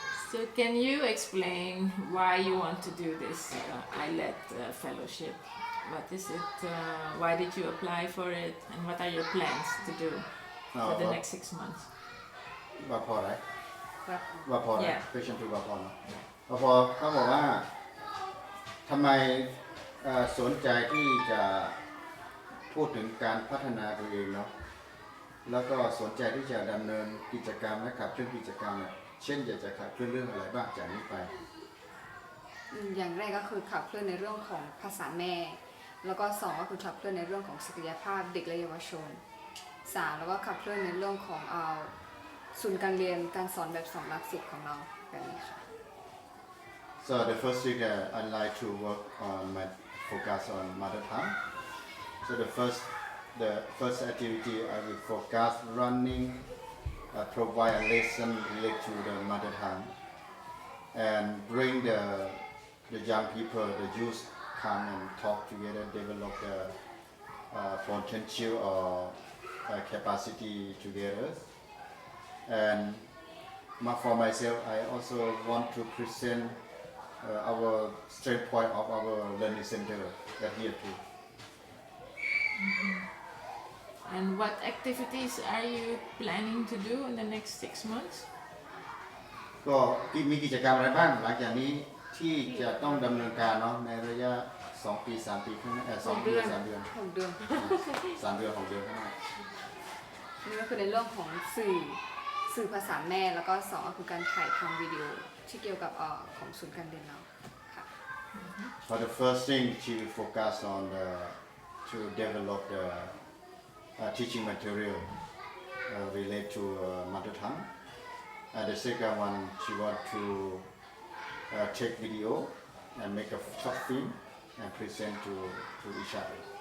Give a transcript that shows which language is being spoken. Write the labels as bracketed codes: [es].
[en] So can you explain why you want to do this ILED fellowship? What is it? Why did you apply for it? And what are your plans to do for the next 6 months? Wapol, right? [th] ครับ [en] Wapol, Yeah. question to [th] Wapol เนอะ Wapol เขาบอกว่าทำไมสนใจที่จะพูดถึงการพัฒนาตัวเองเนาะแล้วก็สนใจที่จะดำเนินกิจกรรมและขับเคลื่อนกิจกรรมเนี่ยเช่นอยากจะขับเคลื่อนเรื่องอะไรบ้างจากนี้ไป อย่างแรกก็คือขับเคลื่อนในเรื่องของภาษาแม่แล้วก็2ก็คือขับเคลื่อนในเรื่องของศักยภาพเด็กและเยาวชน3แล้วก็ขับเคลื่อนในเรื่องของศูนย์การเรียนการสอนแบบ2หลักสูตรของเราแบบนี้ค่ะ [en] So the first thing I like to work on my focus on mother tongue. So the first activity I will focus running, provide a lesson related to the mother tongue, and bring the young people, the youth, come and talk together, develop the potential or capacity together. And for myself, I also want to present our strength point of our learning center here too. And what activities are you planning to do in the next 6 months? [th] ก็มีกิจกรรมอะไรบ้างหลังจากนี้ที่จะต้องดำเนินการเนาะในระยะ2 ปี 3 ปีข้างหน้า2 เดือน 3 เดือน 6 เดือน 3 เดือน 6 เดือนข้างหน้า นี่ก็คือในเรื่องของสื่อภาษาแม่แล้วก็2ก็คือการถ่ายทำวิดีโอที่เกี่ยวกับของศูนย์การเรียนเราค่ะ [en] For the first thing, she will focus on to develop the teaching material related to mother tongue. And the second one, she want to take video and make a short film and present to each other.